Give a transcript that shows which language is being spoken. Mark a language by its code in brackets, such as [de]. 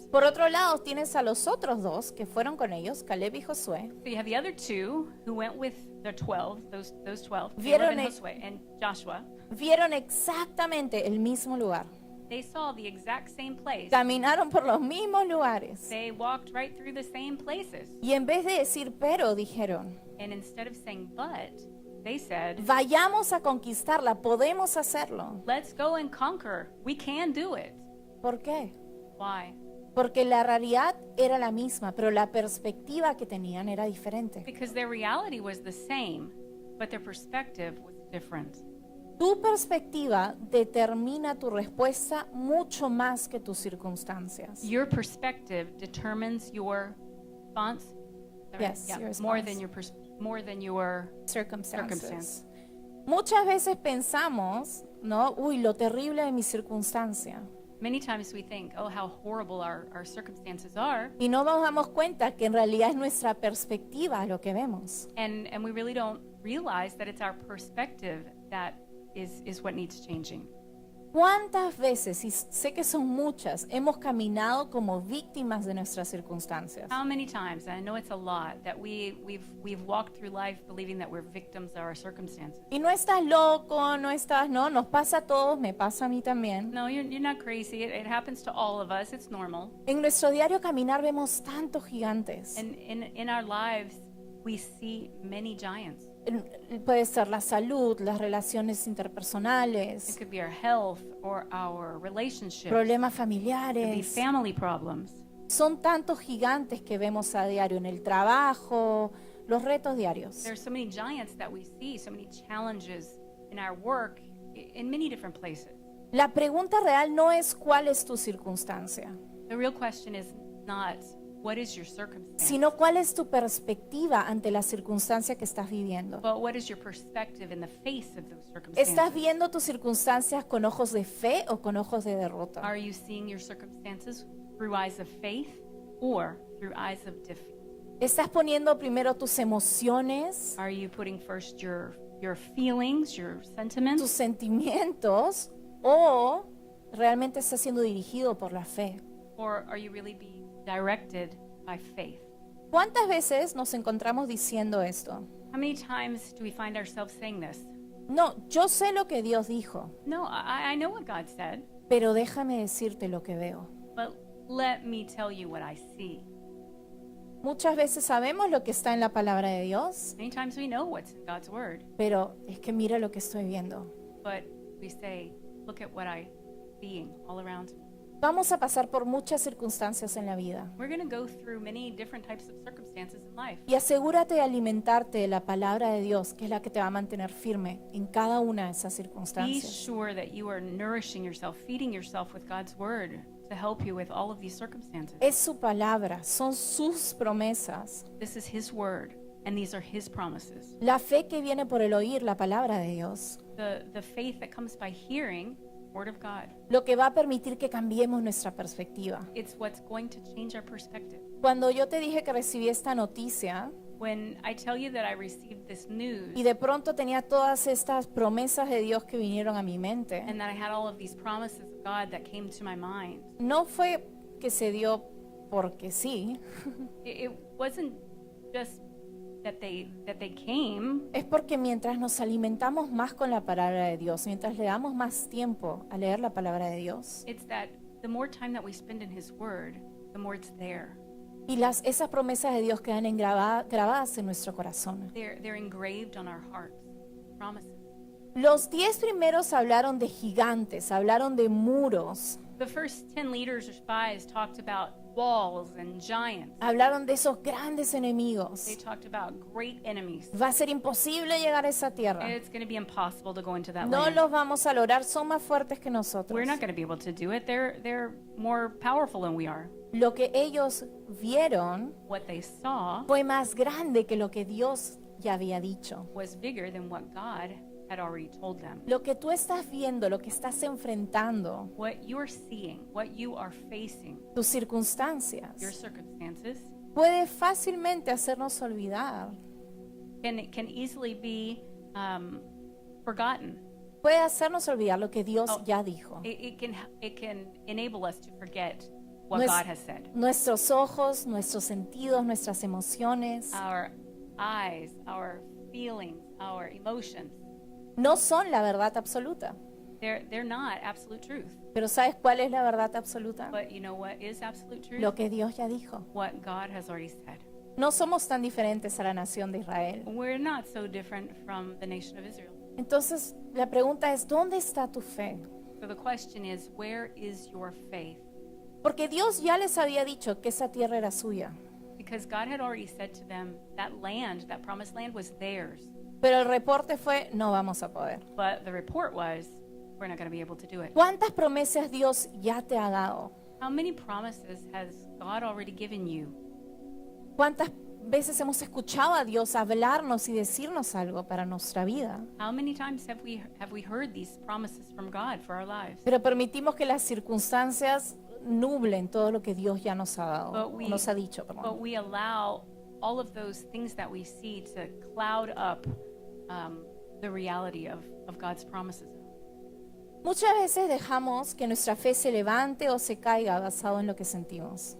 [es] Por otro lado, tienes a los otros dos que fueron con ellos, Caleb y Josué. [en] So you have the other two who went with the 12, those 12, [es] Vieron [en] Caleb and [es] el- [en] Josué and Joshua. [es] Vieron exactamente el mismo lugar. [en] They saw the exact same place. [es] Caminaron por los mismos lugares. [en] They walked right through the same places. [es] Y en vez de decir pero, dijeron, [en] And instead of saying but, they said, [es] vayamos a conquistarla, podemos hacerlo. [en] let's go and conquer. We can do it. [es] ¿Por qué? [en] Why? [es] Porque la realidad era la misma, pero la perspectiva que tenían era diferente. [en] Because their reality was the same, but their perspective was different. [es] Tu perspectiva determina tu respuesta mucho más que tus circunstancias. [en] Your perspective determines your response. Is that right? Yes, your more than your Circumstances. [es] Muchas veces pensamos, ¿no? Uy, lo terrible de mi circunstancia. [en] Many times we think, oh, how horrible our circumstances are, [es] Y no nos damos cuenta que en realidad es nuestra perspectiva lo que vemos. [en] and we really don't realize that it's our perspective that is what needs changing. [es] ¿Cuántas veces, y sé que son muchas, hemos caminado como víctimas de nuestras circunstancias? [en] How many times, and I know it's a lot, that we've walked through life believing that we're victims of our circumstances. [es] Y no estás loco, no, nos pasa a todos, me pasa a mí también. [en] No, you're not crazy. It happens to all of us. It's normal. [es] En nuestro diario caminar vemos tantos gigantes. [en] And in our lives, we see many giants. [es] Puede ser la salud, las relaciones [en] It [es] interpersonales, [en] could be our health or our relationships. [es] problemas [en] It could be [es] familiares. [en] family problems. [es] Son tantos gigantes que vemos a diario en el trabajo, los retos diarios. [en] There's so many giants that we see, so many challenges in our work, in many different places. [es] La pregunta real no es cuál es tu circunstancia. [en] The real question is not what is your circumstance, [es] sino cuál es tu perspectiva ante la circunstancia que estás viviendo. [en] but what is your perspective in the face of those [es] ¿Estás [en] circumstances? [es] viendo tus circunstancias con ojos de fe o con ojos de derrota? [en] Are you seeing your circumstances through eyes of faith or through eyes of defeat? [es] ¿Estás poniendo primero tus emociones, [en] Are you putting first your feelings, your [es] tus [en] sentiments, [es] sentimientos, o realmente estás siendo dirigido por la fe? [en] or are you really being directed by faith? [es] ¿Cuántas veces nos encontramos diciendo esto? [en] How many times do we find ourselves saying this? [es] No, yo sé lo que Dios dijo, [en] No, I know what God said, [es] pero déjame decirte lo que veo. [en] but let me tell you what I see. [es] Muchas veces sabemos lo que está en la palabra de Dios, [en] Many times we know what's in God's word, [es] pero es que mira lo que estoy viendo. [en] but we say, look at what I'm seeing all around me. [es] Vamos a pasar por muchas circunstancias en la vida. [en] We're going to go through many different types of circumstances in life. [es] Y asegúrate de alimentarte de la palabra de Dios, que es la que te va a mantener firme en cada una de esas [en] Be [es] circunstancias. [en] sure that you are nourishing yourself, feeding yourself with God's word to help you with all of these circumstances. [es] Es su palabra, son sus promesas. [en] This is His word, and these are His promises. [es] La fe que viene por el oír la palabra de Dios, [en] The faith that comes by hearing the word of God, [es] lo que va a permitir que cambiemos nuestra perspectiva. [en] it's what's going to change our perspective. [es] Cuando yo te dije que recibí esta noticia [en] When I tell you that I received this news [es] y de pronto tenía todas estas promesas de Dios que vinieron a mi mente, [en] and that I had all of these promises of God that came to my mind, [es] no fue que se dio porque sí, [en] it wasn't just that they came. [es] es porque mientras nos alimentamos más con la palabra de Dios, mientras le damos más tiempo a leer la palabra de Dios, [en] It's that the more time that we spend in His word, the more it's there. [es] y esas promesas de Dios quedan grabadas en nuestro corazón. [en] They're engraved on our hearts. Promises. [es] Los 10 primeros hablaron de gigantes, hablaron de muros, [en] The first 10 leaders or spies talked about walls and giants. [es] hablaron de esos grandes enemigos. [en] They talked about great enemies. [es] Va a ser imposible llegar a esa tierra. [en] It's going to be impossible to go into that [es] No [en] land. [es] los vamos a lograr, son más fuertes que nosotros. [en] We're not going to be able to do it. They're more powerful than we are. [es] Lo que ellos vieron [en] What they saw [es] fue más grande que lo que Dios ya había dicho. [en] was bigger than what God had already told them. [es] Lo que tú estás viendo, lo que estás enfrentando, [en] What you're seeing, what you are facing, [es] tus circunstancias, [en] your circumstances, [es] puede fácilmente hacernos olvidar. [en] can easily be forgotten. [es] Puede hacernos olvidar lo que Dios Oh. ya dijo. [en] It can enable us to forget what [es] Nues- [en] God has said. [es] Nuestros ojos, nuestros sentidos, nuestras emociones [en] Our eyes, our feelings, our emotions, [es] no son la verdad absoluta. [en] they're not absolute truth. [es] Pero ¿sabes cuál es la verdad absoluta? [en] But you know what is absolute truth? [es] Lo que Dios ya dijo. [en] What God has already said. [es] No somos tan diferentes a la nación de Israel. [en] We're not so different from the nation of Israel. [es] Entonces, la pregunta es, ¿dónde está tu fe? [en] So the question is, where is your faith? [es] Porque Dios ya les había dicho que esa tierra era suya. [en] Because God had already said to them that land, that promised land was theirs. [es] Pero el reporte fue, no vamos a poder. [en] But the report was, we're not going to be able to do it. [es] ¿Cuántas promesas Dios ya te ha dado? [en] How many promises has God already given you? [es] ¿Cuántas veces hemos escuchado a Dios hablarnos y decirnos algo para nuestra vida? [en] How many times have we heard these promises from God for our lives? [es] Pero permitimos que las circunstancias nublen todo lo que Dios ya nos ha dado, [en] But [es] o [en] we- [es] nos ha dicho, [en] But [es] perdón. [en] we allow all of those things that we see to cloud up the reality of God's promises. [es] Muchas veces dejamos que nuestra fe se levante o se caiga basado en lo que sentimos.